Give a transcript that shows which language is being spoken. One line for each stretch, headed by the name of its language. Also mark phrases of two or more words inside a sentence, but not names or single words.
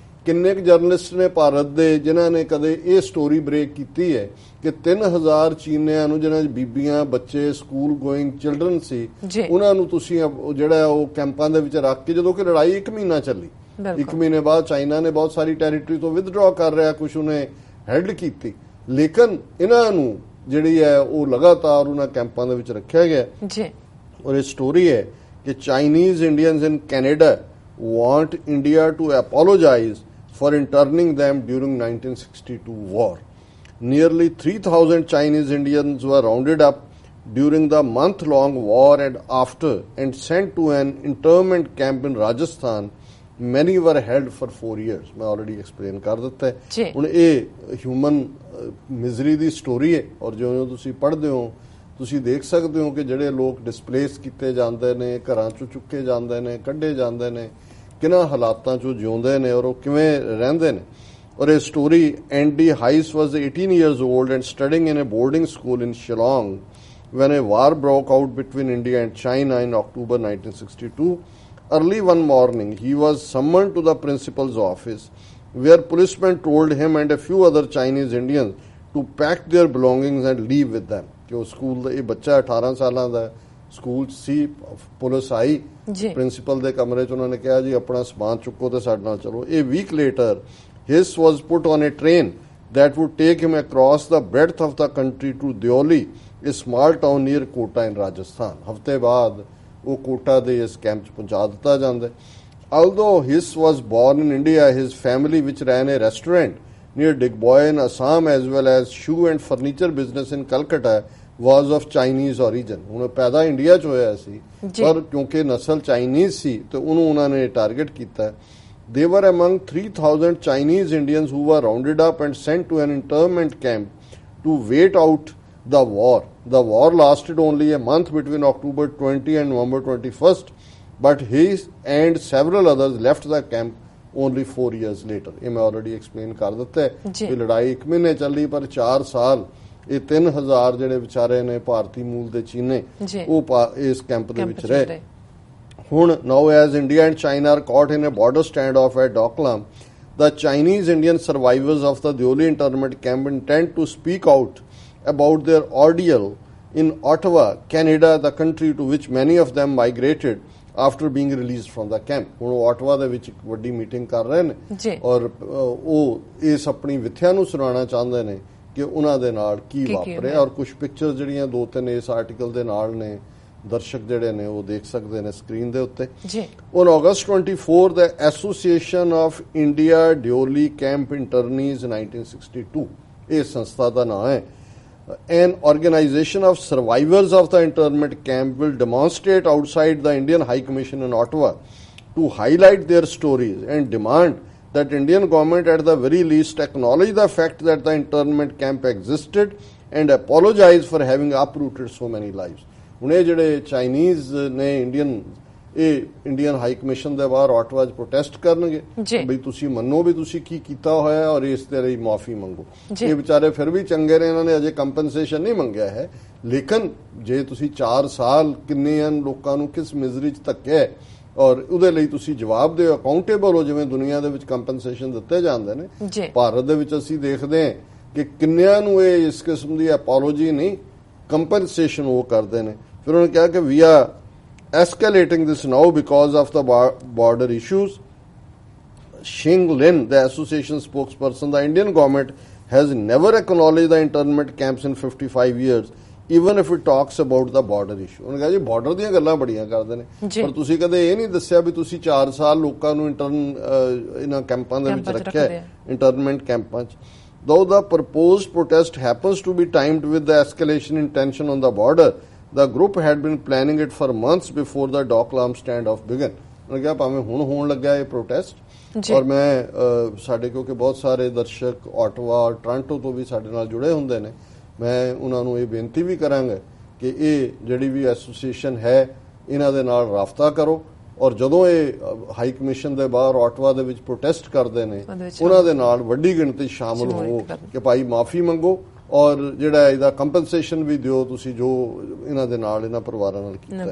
Punjabi: ਕਿੰਨੇ ਕੁ ਜਰਨਲਿਸਟ ਨੇ ਭਾਰਤ ਦੇ ਜਿਨ੍ਹਾਂ ਨੇ ਕਦੇ ਇਹ ਸਟੋਰੀ ਬ੍ਰੇਕ ਕੀਤੀ ਹੈ ਕਿ 3000 ਚੀਨੀਆਂ ਨੂੰ ਜਿਨ੍ਹਾਂ 'ਚ ਬੀਬੀਆਂ ਬੱਚੇ
English: school going children
Punjabi: ਸੀ ਉਹਨਾਂ ਨੂੰ ਤੁਸੀਂ ਜਿਹੜਾ ਉਹ ਕੈਂਪਾਂ ਦੇ ਵਿੱਚ ਰੱਖ ਕੇ, ਜਦੋਂ ਕਿ ਲੜਾਈ 1 ਮਹੀਨਾ ਚੱਲੀ, 1 ਮਹੀਨੇ ਬਾਅਦ ਚਾਈਨਾ ਨੇ ਬਹੁਤ ਸਾਰੀ ਟੈਰੀਟਰੀ ਤੋਂ ਵਿਦਡਰਾ ਕਰ ਰਿਹਾ, ਕੁਝ ਉਹਨੇ ਹੈਲਡ ਕੀਤੀ, ਲੇਕਿਨ ਇਹਨਾਂ ਨੂੰ ਜਿਹੜੀ ਹੈ ਉਹ ਲਗਾਤਾਰ ਉਹਨਾਂ ਕੈਂਪਾਂ ਦੇ ਵਿੱਚ ਰੱਖਿਆ ਗਿਆ ਜੀ। ਔਰ ਇਹ ਸਟੋਰੀ ਹੈ ਕਿ
English: Chinese Indians in Canada want India to apologize for interning them during 1962 war. Nearly 3,000 Chinese Indians were rounded up during the month-long war and after and sent to an internment camp in Rajasthan. Many were held for 4 years.
Punjabi: मैं
English: already explain
Punjabi: कर ਦਿੱਤਾ है। ਹੁਣ ਇਹ
English: human misery
Punjabi: ਦੀ ਸਟੋਰੀ ਹੈ ਔਰ ਜਿਉਂ ਤੁਸੀਂ ਪੜ੍ਹਦੇ ਹੋ ਤੁਸੀਂ ਦੇਖ ਸਕਦੇ ਹੋ ਕਿ ਜਿਹੜੇ ਲੋਕ ਡਿਸਪਲੇਸ ਕੀਤੇ ਜਾਂਦੇ ਨੇ, ਘਰਾਂ ਚੋਂ ਚੁੱਕੇ ਜਾਂਦੇ ਨੇ, ਕੱਢੇ ਜਾਂਦੇ ਨੇ, ਕਿਹਨਾਂ ਹਾਲਾਤਾਂ ਚੋਂ ਜਿਉਂਦੇ ਨੇ ਔਰ ਉਹ ਕਿਵੇਂ ਰਹਿੰਦੇ ਨੇ। ਔਰ ਇਹ ਸਟੋਰੀ
English: Andy Hiss was 18 years old and studying in a boarding school in Shillong when a war broke out between India and China in October 1962. Early one morning, he was summoned to the principal's office where policemen told him and a few other Chinese Indians to pack their belongings and leave with them.
Punjabi: ਕਿ ਉਹ ਸਕੂਲ ਦਾ ਇਹ ਬੱਚਾ 18 ਸਾਲਾਂ ਦਾ ਸਕੂਲ ਸੀ, ਪੁਲਿਸ ਆਈ ਪ੍ਰਿੰਸੀਪਲ ਦੇ ਕਮਰੇ 'ਚ, ਉਹਨਾਂ ਨੇ ਕਿਹਾ ਜੀ ਆਪਣਾ ਸਮਾਨ ਚੁੱਕੋ ਤੇ ਸਾਡੇ ਨਾਲ ਚਲੋ।
English: A week later Hiss was put on a train that would take him across the breadth of the country to Deoli, a small town near Kota in Rajasthan.
Punjabi: ਹਫ਼ਤੇ ਬਾਅਦ ਉਹ ਕੋਟਾ ਦੇ ਇਸ ਕੈਂਪ 'ਚ ਪਹੁੰਚਾ ਦਿੱਤਾ ਜਾਂਦਾ।
English: Although Hiss was born in India, his family, which ran a restaurant near Digboy in Assam as well as shoe and furniture business in Calcutta, was of Chinese origin.
Punjabi: ਹੁਣ ਪੈਦਾ ਇੰਡੀਆ 'ਚ ਹੋਇਆ ਸੀ ਪਰ ਕਿਉਂਕਿ ਨਸਲ ਚਾਈਨੀਜ਼ ਸੀ ਤੇ ਉਹਨੂੰ ਉਹਨਾਂ ਨੇ ਟਾਰਗੇਟ ਕੀਤਾ।
English: They were among 3,000 Chinese Indians who were rounded up and sent to an internment camp to wait out the war. The war lasted only a month between October 20 and November 21st, but he and several others left the camp only 4 years later.
Punjabi: ਇਹ ਮੈਂ
English: already explain
Punjabi: ਕਰ ਦਿੱਤਾ ਹੈ ਕਿ ਲੜਾਈ 1 ਮਹੀਨੇ ਚੱਲੀ ਪਰ 4 ਸਾਲ ਇਹ 3000 ਜਿਹੜੇ ਵਿਚਾਰੇ ਨੇ ਭਾਰਤੀ ਮੂਲ ਦੇ ਚੀਨੇ ਉਹ ਇਸ ਕੈਂਪ ਦੇ ਵਿੱਚ ਰਹੇ।
English: ਹੁਣ now as India and China are caught in a border standoff at Doklam, the Chinese Indian survivors of the Deoli internment camp intend to speak out about their ordeal in Ottawa, Canada, the country to which many of them migrated after being released from the camp.
Punjabi: ਹੁਣ ਉਹ ਆਟਵਾ ਦੇ ਵਿੱਚ ਇੱਕ ਵੱਡੀ ਮੀਟਿੰਗ ਕਰ ਰਹੇ ਨੇ ਔਰ ਉਹ ਇਸ ਆਪਣੀ ਵਿਥਿਆ ਨੂੰ ਸੁਣਾਉਣਾ ਚਾਹੁੰਦੇ ਨੇ ਕਿ ਉਹਨਾਂ ਦੇ ਨਾਲ ਕੀ ਵਾਪਰਿਆ ਔਰ ਕੁਝ ਪਿਕਚਰ ਜਿਹੜੀਆਂ 2-3 ਇਸ ਆਰਟੀਕਲ ਦੇ ਨਾਲ ਨੇ ਦਰਸ਼ਕ ਜਿਹੜੇ ਨੇ ਉਹ ਦੇਖ ਸਕਦੇ ਨੇ ਸਕਰੀਨ ਦੇ ਉੱਤੇ।
English: On August 24, the Association of India Deoli Camp Internees 1962,
Punjabi: ਇਹ ਸੰਸਥਾ ਦਾ ਨਾਮ ਹੈ,
English: an organization of survivors of the internment camp will demonstrate outside the Indian High Commission in Ottawa to highlight their stories and demand that Indian government at the very least acknowledge the fact that the internment camp existed and apologize for having uprooted so many lives.
Punjabi: ਹੁਣ ਇਹ ਜਿਹੜੇ ਚਾਈਨੀਜ਼ ਨੇ ਇੰਡੀਅਨ ਹਾਈ ਕਮਿਸ਼ਨ ਦੇ ਬਾਹਰ ਆਟਵਾ 'ਚ ਪ੍ਰੋਟੈਸਟ ਕਰਨਗੇ ਬਈ ਤੁਸੀਂ ਮੰਨੋ ਵੀ ਤੁਸੀਂ ਕੀ ਕੀਤਾ ਹੋਇਆ ਔਰ ਇਸ ਦੇ ਲਈ ਮਾਫੀ ਮੰਗੋ। ਇਹ ਵਿਚਾਰੇ ਫਿਰ ਵੀ ਚੰਗੇ ਨੇ, ਇਹਨਾਂ ਨੇ ਅਜੇ ਕੰਪਨਸੇਸ਼ਨ ਨਹੀਂ ਮੰਗਿਆ ਹੈ, ਲੇਕਿਨ ਜੇ ਤੁਸੀਂ 4 ਸਾਲ ਕਿੰਨੇ ਲੋਕਾਂ ਨੂੰ ਕਿਸ ਮਿਜ਼ਰੀ 'ਚ ਧੱਕਿਆ ਔਰ ਉਹਦੇ ਲਈ ਤੁਸੀਂ ਜਵਾਬ ਦਿਓ, ਅਕਾਊਂਟੇਬਲ ਹੋ, ਜਿਵੇਂ ਦੁਨੀਆ ਦੇ ਵਿੱਚ ਕੰਪਨਸੇਸ਼ਨ ਦਿੱਤੇ ਜਾਂਦੇ ਨੇ। ਭਾਰਤ ਦੇ ਵਿੱਚ ਅਸੀਂ ਦੇਖਦੇ ਹਾਂ ਕਿ ਕਿੰਨਿਆਂ ਨੂੰ ਇਹ ਇਸ ਕਿਸਮ ਦੀ ਐਪੋਲੋਜੀ ਨਹੀਂ ਕੰਪਨਸੇਸ਼ਨ ਉਹ ਕਰਦੇ ਨੇ। ਫਿਰ ਉਹਨੇ ਕਿਹਾ ਕਿ
English: we are escalating this now because of the border issues. Xing Lin, the association spokesperson, the Indian government has never acknowledged the internment camps in 55 years, even if it talks about the border issue.
Punjabi: ਉਹਨੇ ਕਿਹਾ ਜੀ ਬਾਰਡਰ ਦੀਆਂ ਗੱਲਾਂ ਬੜੀਆਂ ਕਰਦੇ ਨੇ ਪਰ ਤੁਸੀਂ ਕਦੇ ਇਹ ਨਹੀਂ ਦੱਸਿਆ ਵੀ ਤੁਸੀਂ 4 ਸਾਲ ਲੋਕਾਂ ਨੂੰ ਇਹਨਾਂ ਕੈਂਪਾਂ ਦੇ ਵਿੱਚ ਰੱਖਿਆ ਇੰਟਰਨਮੈਂਟ ਕੈਂਪਾਂ 'ਚ।
English: Though the proposed protest happens to be timed with the escalation in tension on the border, the group had been planning it for months before the Doklam standoff began.
Punjabi: ਉਹਨੇ ਕਿਹਾ ਭਾਵੇਂ ਹੁਣ ਹੋਣ ਲੱਗਾ ਇਹ ਪ੍ਰੋਟੈਸਟ ਔਰ ਮੈਂ ਸਾਡੇ ਕਿਉਂਕਿ ਬਹੁਤ ਸਾਰੇ ਦਰਸ਼ਕ ਆਟਵਾ ਟੋਰਾਂਟੋ ਤੋਂ ਵੀ ਸਾਡੇ ਨਾਲ ਜੁੜੇ ਹੁੰਦੇ ਨੇ, ਮੈਂ ਉਹਨਾਂ ਨੂੰ ਇਹ ਬੇਨਤੀ ਵੀ ਕਰਾਂਗਾ ਕਿ ਇਹ ਜਿਹੜੀ ਵੀ ਐਸੋਸੀਏਸ਼ਨ ਹੈ ਇਹਨਾਂ ਦੇ ਨਾਲ ਰਾਬਤਾ ਕਰੋ ਔਰ ਜਦੋਂ ਇਹ ਹਾਈ ਕਮਿਸ਼ਨ ਦੇ ਬਾਹਰ ਆਟਵਾ ਦੇ ਵਿੱਚ ਪ੍ਰੋਟੈਸਟ ਕਰਦੇ ਨੇ ਉਹਨਾਂ ਦੇ ਨਾਲ ਵੱਡੀ ਗਿਣਤੀ ਸ਼ਾਮਲ ਹੋ ਕਿ ਭਾਈ ਮਾਫੀ ਮੰਗੋ ਔਰ ਜਿਹੜਾ ਇਹਦਾ ਕੰਪਨਸੇਸ਼ਨ ਵੀ ਦਿਓ ਤੁਸੀਂ ਜੋ ਇਹਨਾਂ ਦੇ ਨਾਲ ਇਹਨਾਂ ਪਰਿਵਾਰਾਂ ਨਾਲ ਕੀਤਾ।